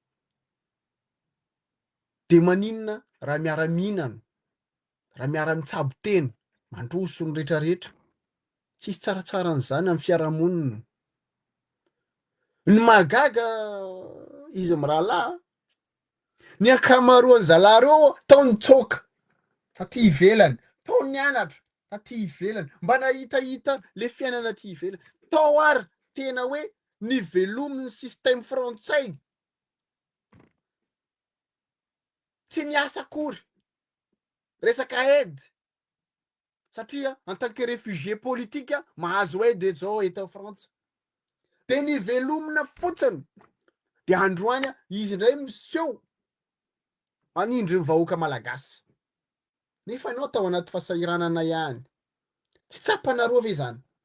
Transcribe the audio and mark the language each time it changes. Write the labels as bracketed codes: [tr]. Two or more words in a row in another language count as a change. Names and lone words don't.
[mg] de maninona raha miara-mihinana raha miara-mitsabo teny mandroso ny rehetrarehetra tsisy tsaratsara an'izany amin'ny fiarahamonina ny magaga izy mirahalahy ny akamaroany zalareo tao nitsoka taty ivelany tao nianatra taty ivelany mba nahitahita le fiainana ty ivelany tao ary tena hoe nivelomin'ny système frantsay tsy niasa akory resaka aide satria [fr] en tant que réfugié [mg] politika mahazo aide zao eto Frantsa de nivelomina fotsiny de androany izy ndray miseho manindry ny vahoaka malagasy nefa anao tao anaty fahasahiranana ihany tsy tsapanareo ve zany